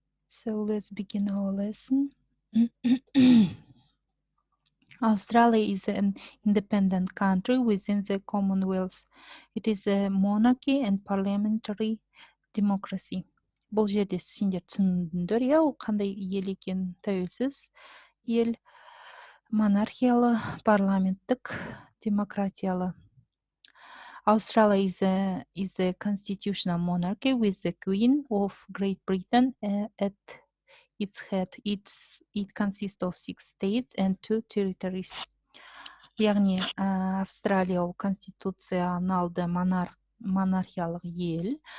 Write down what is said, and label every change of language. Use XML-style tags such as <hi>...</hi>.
<en>So let's begin our lesson. Australia is an independent country within the Commonwealth. It is a monarchy and parliamentary democracy.</en> <kk>Бұл жерде сендер түсіндіңдер, иә, ол қандай ел екенін, тәуелсіз ел, монархиялы, парламенттік, демократиялы.</kk> <en>Australia is a constitutional monarchy with the Queen of Great Britain at its head. It consists of 6 states and 2 territories.</en> <kk>Яғни Австралия ол конституционалды монархиялық ел.</kk>